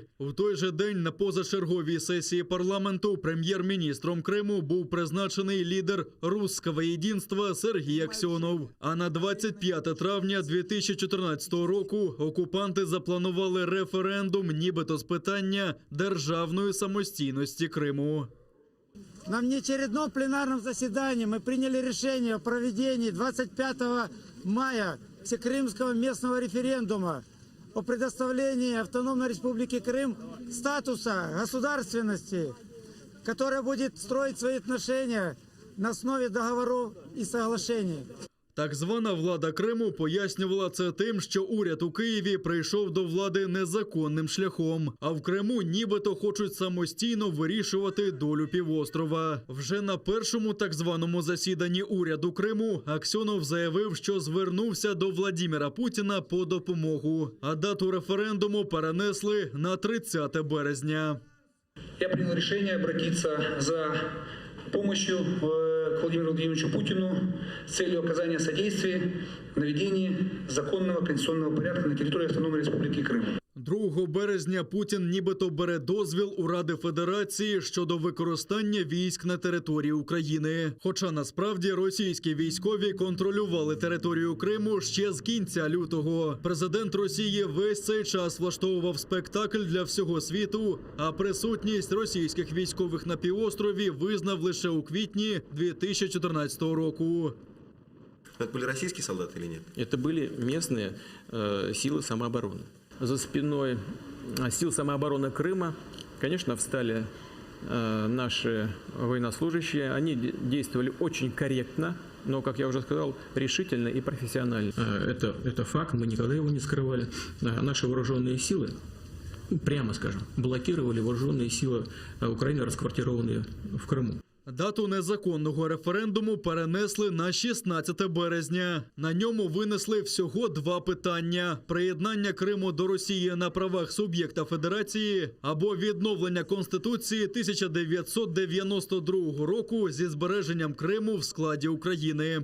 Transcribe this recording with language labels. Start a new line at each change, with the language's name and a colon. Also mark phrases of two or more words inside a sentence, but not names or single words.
Ukrainian: В той же день на позачерговій сесії парламенту прем'єр-міністром Криму був призначений лідер Руського єдинства Сергій Аксьонов. А на 25 травня 2014 року окупанти запланували референдум нібито з питання державної самостійності Криму.
Russian: На внеочередном пленарном заседании мы приняли решение о проведении 25 мая всекрымского местного референдума о предоставлении Автономной Республике Крым статуса государственности, которая будет строить свои отношения на основе договоров и соглашений.
Ukrainian: Так звана влада Криму пояснювала це тим, що уряд у Києві прийшов до влади незаконним шляхом, а в Криму нібито хочуть самостійно вирішувати долю півострова. Вже на першому так званому засіданні уряду Криму Аксьонов заявив, що звернувся до Владимира Путіна по допомогу, а дату референдуму перенесли на 30 березня.
Russian: Я принял решение обратиться за помощью к Владимиру Владимировичу Путину с целью оказания содействия в наведении законного конституционного порядка на территории Автономной Республики Крым.
Ukrainian: 2 березня Путін нібито бере дозвіл у Ради Федерації щодо використання військ на території України. Хоча насправді російські військові контролювали територію Криму ще з кінця лютого. Президент Росії весь цей час влаштовував спектакль для всього світу, а присутність російських військових на півострові визнав лише у квітні 2014 року.
Russian: Это были российские солдаты или нет? Это были местные силы самообороны. За спиной сил самообороны Крыма, конечно, встали наши военнослужащие. Они действовали очень корректно, но, как я уже сказал, решительно и профессионально. Это факт, мы никогда его не скрывали. Наши вооруженные силы, прямо скажем, блокировали вооруженные силы Украины, расквартированные в Крыму.
Ukrainian: Дату незаконного референдуму перенесли на 16 березня. На ньому винесли всього 2 питання – приєднання Криму до Росії на правах суб'єкта федерації або відновлення Конституції 1992 року зі збереженням Криму в складі України.